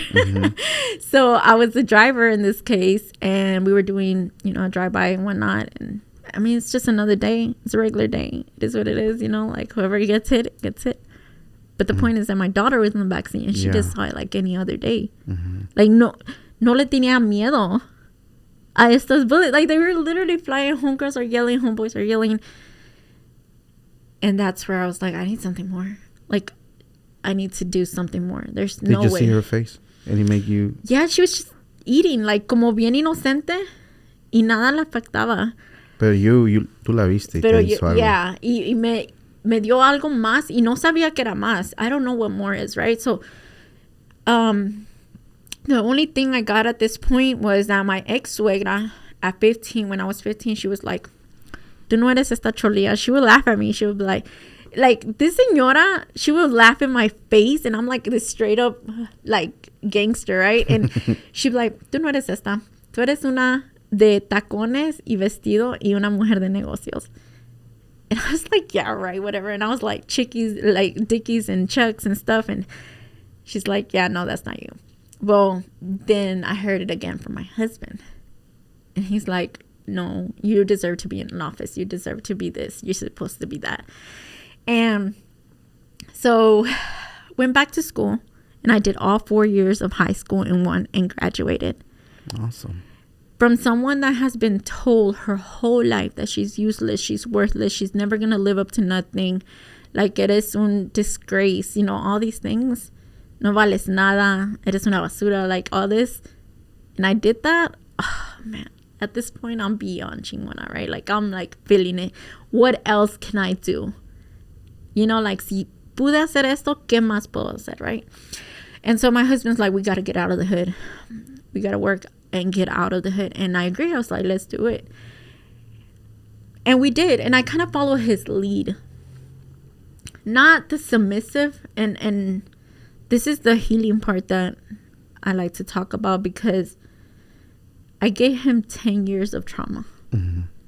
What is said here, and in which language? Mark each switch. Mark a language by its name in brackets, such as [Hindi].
[English] Mm-hmm. So I was the driver in this case, and we were doing, a drive-by and whatnot. And I mean, it's just another day. It's a regular day. It is what it is, like whoever gets hit, gets hit. But the point is that my daughter was in the backseat, and she just saw it like any other day. Mm-hmm. [Spanish] Like, no le tenía miedo a estos bullets. [English] Like, they were literally flying. Homegirls are yelling, homeboys are yelling. And that's where I was like, I need something more. Like, I need to do something more. There's no way. Did you see her face? And he make you... Yeah, she was just eating, like, [Spanish] como bien inocente. Y nada la afectaba. Pero tú la viste. Pero [English] yeah. [Spanish] Y me dio algo más. Y no sabía que era más. [English] I don't know what more is, right? So, the only thing I got at this point was that my ex-suegra, at 15, when I was 15, she was like, [Spanish] tú no eres esta cholía. [English] She would laugh at me. She would be like this señora, she would laugh in my face, and I'm like this straight up like gangster, right? And she'd be like, [Spanish] tú no eres esta. Tú eres una de tacones y vestido y una mujer de negocios. [English] And I was like, yeah, right, whatever. And I was like chickies, like Dickies and Chucks and stuff. And she's like, yeah, no, that's not you. Well, then I heard it again from my husband. And he's like, no, you deserve to be in an office. You deserve to be this. You're supposed to be that. And so went back to school, and I did all 4 years of high school in one and graduated. Awesome. From someone that has been told her whole life that she's useless, she's worthless, she's never going to live up to nothing, like [Spanish] eres un [English] disgrace, all these things. [Spanish] No vales nada, eres una basura, [English] like all this. And I did that. Oh, man. At this point, I'm beyond chingona, right? Like, I'm like feeling it. What else can I do? [Spanish] Like, si pude hacer esto, ¿qué más puedo hacer, right? [English] And so my husband's like, we got to get out of the hood. We got to work and get out of the hood. And I agree. I was like, let's do it. And we did. And I kind of followed his lead. Not the submissive. And this is the healing part that I like to talk about, because I gave him 10 years of trauma. Mm-hmm.